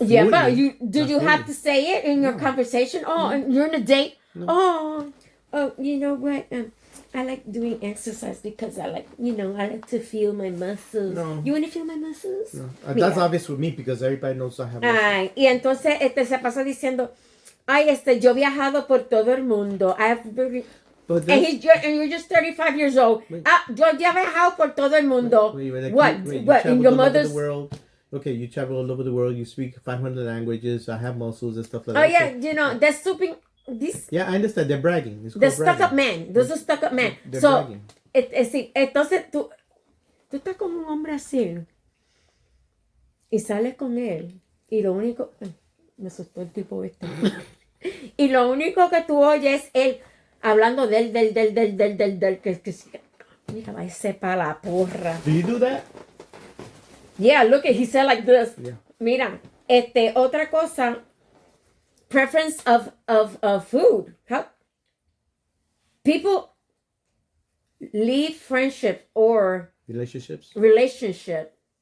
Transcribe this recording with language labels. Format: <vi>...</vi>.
<en>Yeah, fluently. but did you have to say it in your conversation? Oh, and you're on a date. No. Oh, you know what? I like doing exercise because I like to feel my muscles. No. You want to feel my muscles? No. That's obvious with me because everybody knows I have muscles.</en> <es>Ay, y entonces se pasa diciendo, yo he viajado por todo el mundo.</es> <en>And you're just 35 years old.</en> <es>Yo ya he viajado por todo el mundo.</es> <en>What? In your mother's world? Okay, you travel all over the world. You speak 500 languages. I have muscles and stuff like that. Oh yeah, so, they're stooping. Yeah, I understand. They're bragging. They're stuck-up men. Those are stuck-up men. They're so, bragging.</en> <es>Entonces tú estás con un hombre así y sales con él y lo único... me asustó el tipo este. Y lo único que tú oyes es él hablando del que mira, va ese pa' la porra.</es> <en>Do you do that? Yeah, look, he said like this. Yeah.</en> <es>Mira, otra cosa,</es> <en>preference of food. How people leave friendship or relationship.</en>